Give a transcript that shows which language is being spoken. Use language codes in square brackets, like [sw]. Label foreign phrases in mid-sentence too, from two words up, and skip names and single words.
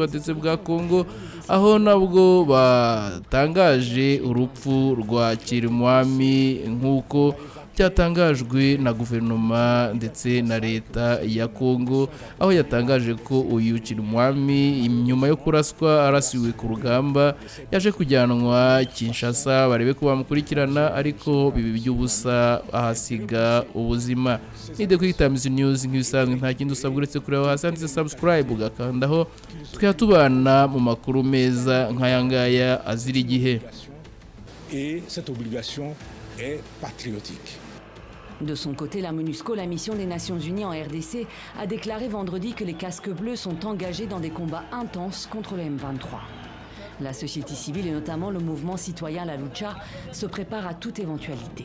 [rw] ndetse bwa Kongo, aho nabwo batangaje urupfu rwa Chirimwami nkuko cyatangajwe na guverinoma ndetse na leta ya Kongo, aho yatangaje ko uyu Chirimwami nyuma yo kuraswa arasiwe ku rugamba yaje kujyanwa Kinshasa barebe ko bamukurikirana, ariko bibi by'ubusa ahasiga ubuzima. Ni The Quick Times News nk'ibisanzwe, nta kindi usabwa uretse kureba hasi handitse subscribe ugakandaho tukayatubana mu makuru meza nk'aya ngaya azira igihe. [fr] Et cette obligation est patriotique. De son côté, la MONUSCO, la mission des Nations Unies en RDC, a déclaré vendredi que les casques bleus sont engagés dans des combats intenses contre le M23. La société civile et notamment le mouvement citoyen La Lucha se préparent à toute éventualité.